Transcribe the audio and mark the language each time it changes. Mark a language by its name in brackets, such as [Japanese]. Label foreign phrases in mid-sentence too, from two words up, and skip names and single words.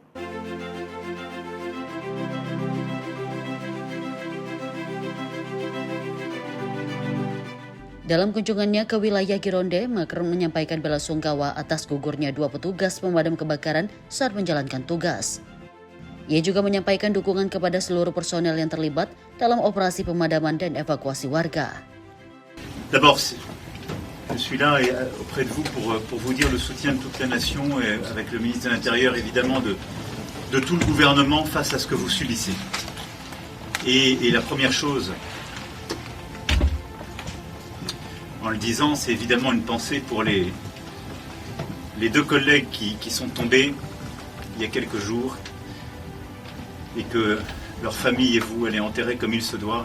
[Indonesian] Dalam kunjungannya ke wilayah Gironde, Macron menyampaikan belasungkawa atas gugurnya 2 petugas pemadam kebakaran saat menjalankan tugas. Ia juga menyampaikan dukungan kepada seluruh personel yang terlibat dalam operasi pemadaman dan evakuasi warga. [French] D'abord, je suis là auprès de vous pour vous dire le soutien de toute la nation et avec le ministre de l'Intérieur évidemment de tout le gouvernement face à ce que vous subissez. Et la première chose, en le disant, c'est évidemment une pensée pour les 2 collègues qui sont tombés il y a quelques jours et que leur famille et vous allez enterrer comme il se doit.